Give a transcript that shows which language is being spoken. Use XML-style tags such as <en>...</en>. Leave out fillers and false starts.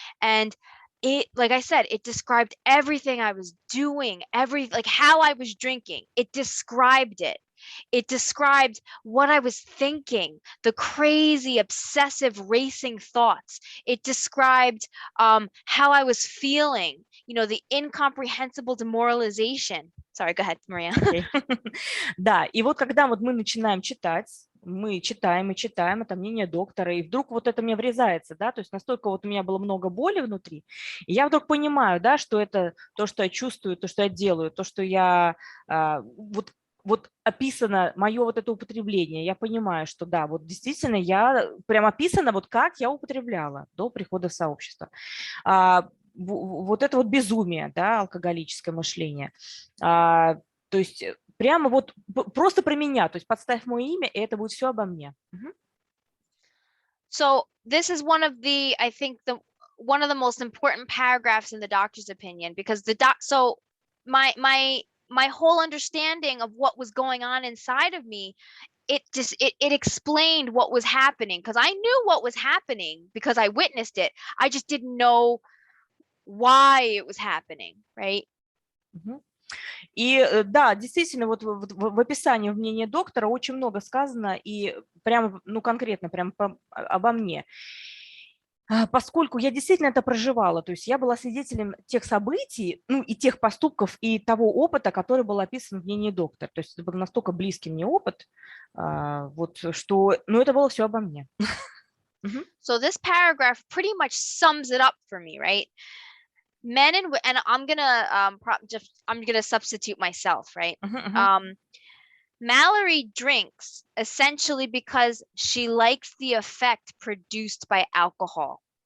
<en>And it, like I said, it described everything I was doing, like how I was drinking. It described it. It described what I was thinking, the crazy, obsessive, racing thoughts. It described how I was feeling, the incomprehensible demoralization. Sorry, go ahead, Maria. Okay.</en> <ru>Да, и вот когда вот мы начинаем читать, мы читаем и читаем это мнение доктора, и вдруг вот это мне врезается, да, то есть настолько вот у меня было много боли внутри, и я вдруг понимаю, да, что это то, что я чувствую, то, что я делаю, то, что я вот описано мое вот это употребление, я понимаю, что да, вот действительно я прям описано вот как я употребляла до прихода в сообщество. Вот это вот безумие, да, алкоголическое мышление. То есть прямо вот просто про меня, то есть подставь мое имя, и это будет все обо мне.</ru> <en>So this is one of the, I think one of the most important paragraphs in the doctor's opinion, because so my whole understanding of what was going on inside of me, it explained what was happening, because I knew what was happening because I witnessed it. I just didn't know why it was happening, right?</en> <ru>И да, действительно, вот в описании в мнении доктора очень много сказано и прямо, ну, конкретно прямо обо мне. Поскольку я действительно это проживала, то есть я была свидетелем тех событий, ну, и тех поступков, и того опыта, который был описан в мнении доктора. То есть это был настолько близкий мне опыт, вот, что, ну, это было все обо мне.</ru> <en>So this paragraph pretty much sums it up for me, right? Men and I'm gonna substitute myself, right? Mэлlori drinks essentially because she likes the effect produced by alcohol.</en>